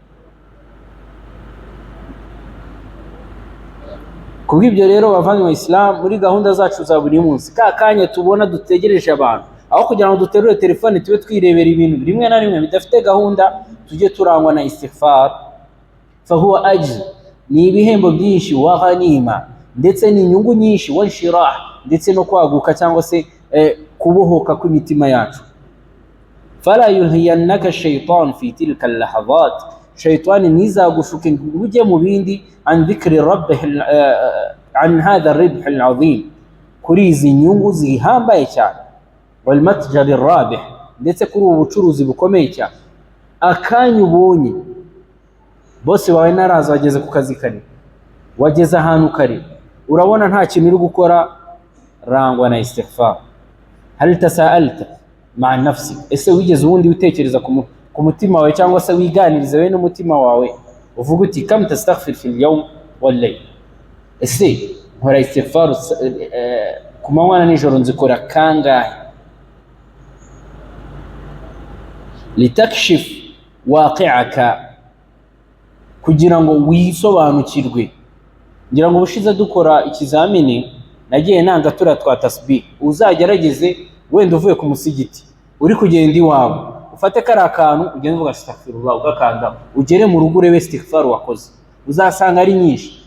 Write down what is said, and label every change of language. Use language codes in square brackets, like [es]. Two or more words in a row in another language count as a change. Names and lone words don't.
[rw] Kubw'ibyo rero bavanywe Islam, muri gahunda zacu za buri munsi, ka kanya tubona dutegereje abantu, aho kugira ngo duterure telefone tube twirebera ibintu rimwe na rimwe bidafite gahunda, tujye turangwa na istighfar. [ar] فهو أجر, [rw] ni ibihembo byinshi, [ar] وغنيمة, [rw] ndetse ni inyungu nyinshi, wanshirah, ndetse no kwaguka cyangwa se kubohoka kw'imitima yacu. [ar] فلا يلهينك الشيطان في تلك اللحظات, [rw] shaytani ntizagushuke ngo ujye mu bindi [ar] عن ذكر ربه عن هذا الربح العظيم, [rw] kuri izi nyungu zihambaye cyane, [ar] والمتجر الرابح, [rw] ndetse kuri ubu bucuruzi bukomeye cyane. Akanya ubonye bose bawe naraza wageze ku kazi kare, wageze ahantu kare, urabona nta kintu uri gukora, rangwa na istighfar. [ar] هل تساءلت مع نفسي, [rw] ese wigeze ubundi utekereza ku mutima wawe cyangwa se wiganiriza we n'umutima wawe, uvuga uti [ar] كم تستغفر في اليوم والليل, [rw] ese nkora istighfar ku manywa na nijoro nzikora kangahe? [ar] لتكشف واقعك, [rw] kugira ngo wisobanukirwe. Ngira ngo ubushize dukora ikizamini nagiye nanga tura twa tasbih, uzagerageze wenda uvuye ku musigiti uri kugenda iwawe, ufate kari akantu ugende uvuga astaghfirullah, ugakanda ugere mu rugo urebe istighfar wakoze, uzasanga ari nyinshi.